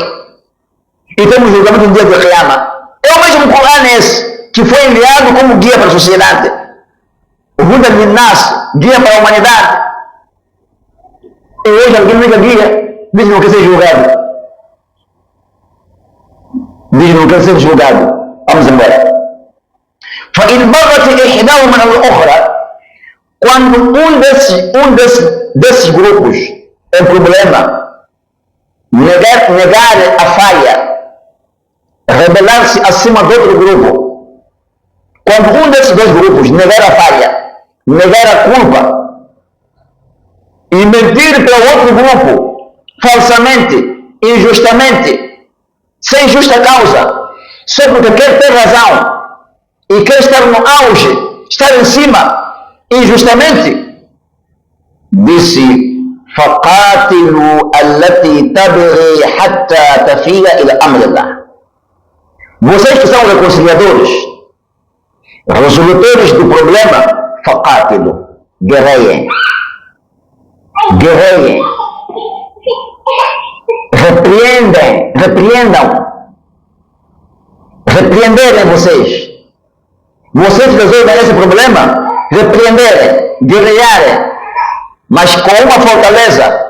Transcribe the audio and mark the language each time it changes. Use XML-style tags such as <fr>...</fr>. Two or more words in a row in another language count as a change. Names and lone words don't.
<pt>E temos julgamento no dia de Qiyamah. É o mesmo Corão esse, que foi enviado como guia para a sociedade. O</pt> <ar>هدى للناس,</ar> <pt>guia para a humanidade. E hoje alguém nega guia, diz que não quer ser julgado. Diz que não quer ser julgado. Vamos embora.</pt> <ar>فَإِنْ بَغَتِ إِحْدَاهُمَا عَلَى الْأُخْرَى,</ar> <pt>quando um desses grupos é problema, negar a falha, rebelar-se acima do outro grupo. Quando um desses dois grupos negar a falha, negar a culpa e mentir para o outro grupo falsamente, injustamente, sem justa causa, só porque quer ter razão e quer estar no auge, estar em cima, injustamente, disse:</pt> <ar>فَقَاتِلُوا الَّتِي تَبْغِي حَتَّى تَفِيَ إِلَى أَمْرِ اللَّهِ.</ar> <pt>Vocês que são reconciliadores, resolutores do problema, فَقَاتِلُوا, guerreiem, repreenderem vocês resolvem esse problema, repreenderem, guerrearem, mas com uma fortaleza.</pt>